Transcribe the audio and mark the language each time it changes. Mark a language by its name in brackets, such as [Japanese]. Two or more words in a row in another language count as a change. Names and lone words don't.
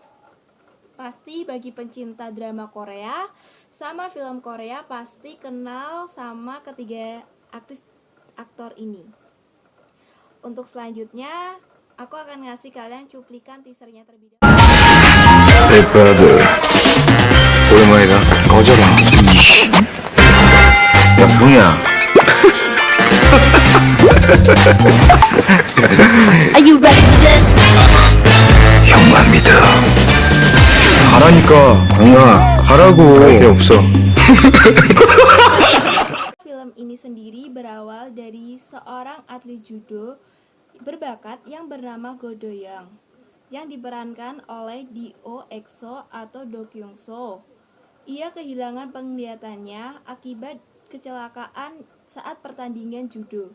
[Indonesian] Pasti bagi pencinta drama Korea sama film Korea pasti kenal sama ketiga aktris aktor ini. Untuk selanjutnya aku akan ngasih kalian cuplikan teasernya terlebih dahulu. [English] Hey brother, [Korean] 오랜만이다. 꺼져라. 야 봉이야. [English] Are you ready for this? [Korean] 형만 믿어. 가라니까. 봉아, 가라고. 갈 데 없어. [Indonesian] Film ini sendiri berawal dari seorang atlet judo berbakat yang bernama Go Do-young yang diperankan oleh Dio EXO atau Do Kyung-so. Ia kehilangan penglihatannya akibat kecelakaan saat pertandingan judo.